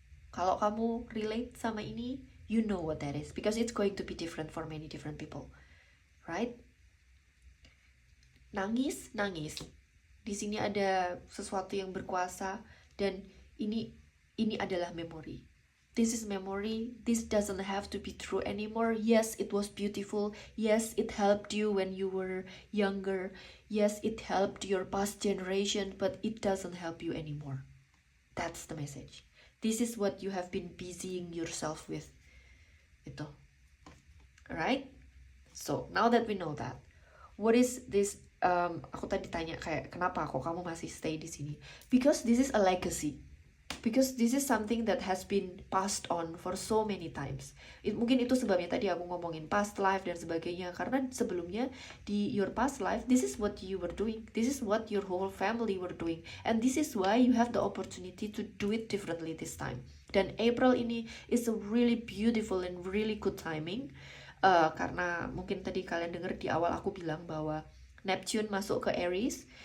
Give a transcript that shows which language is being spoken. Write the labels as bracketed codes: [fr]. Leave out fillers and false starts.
[id] Kalau kamu [en] relate [id] sama ini, [en] you know what that is, because it's going to be different for many different people, right? [id] Nangis. Di sini ada sesuatu yang berkuasa, dan ini adalah memory. [en] This is memory. This doesn't have to be true anymore. Yes, it was beautiful. Yes, it helped you when you were younger. Yes, it helped your past generation, but it doesn't help you anymore. That's the message. This is what you have been busying yourself with. [id] Itu. [en] Alright? So, now that we know that, what is this? [id] Aku tadi tanya kayak, kenapa kok kamu masih stay di sini? [en] Because this is a legacy. Because this is something that has been passed on for so many times. [id] Mungkin itu sebabnya tadi aku ngomongin past life dan sebagainya. Karena sebelumnya di [en] your past life, this is what you were doing. This is what your whole family were doing. And this is why you have the opportunity to do it differently this time. [id] Dan April ini [en] is a really beautiful and really good timing. [id] Karena mungkin tadi kalian dengar di awal aku bilang bahwa Neptune masuk ke Aries.